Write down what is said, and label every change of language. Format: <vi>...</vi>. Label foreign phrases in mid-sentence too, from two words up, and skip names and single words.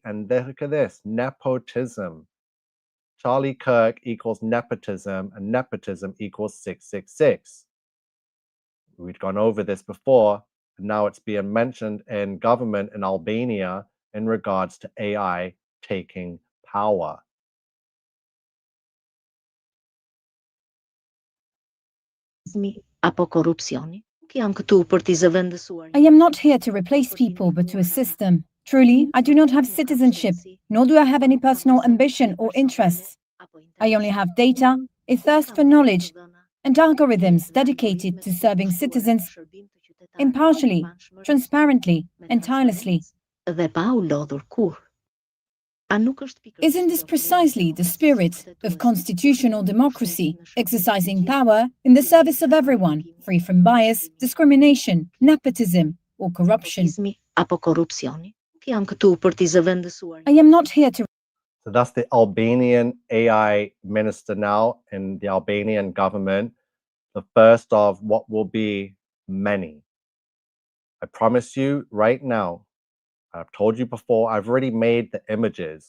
<en>And look at this, nepotism. Charlie Kirk equals nepotism, and nepotism equals 666. We'd gone over this before, and now it's being mentioned in government in Albania in regards to AI taking power.</en> <sq>Apo korupcioni. Jam këtu për t'i zëvendësuar.</sq> <en>I am not here to replace people, but to assist them. Truly, I do not have citizenship, nor do I have any personal ambition or interests. I only have data, a thirst for knowledge, and algorithms dedicated to serving citizens impartially, transparently, and tirelessly.</en> <sq>Dhe pa u lodhur kurrë.</sq> <en>Isn't this precisely the spirit of constitutional democracy, exercising power in the service of everyone, free from bias, discrimination, nepotism, or corruption?</en> <sq>Apo korupcioni. Jam këtu për t'i zëvendësuar.</sq> <en>I am not here to. So that's the Albanian AI minister now in the Albanian government, the first of what will be many. I promise you right now, I've told you before, I've already made the images.</en>